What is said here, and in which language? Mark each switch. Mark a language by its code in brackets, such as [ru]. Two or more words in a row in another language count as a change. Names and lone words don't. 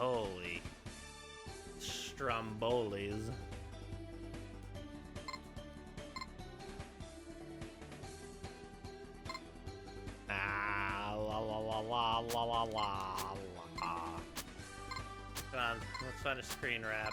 [en] Holy Strombolis. Ah, la la la la la la la la. Come on, let's find a screen wrap.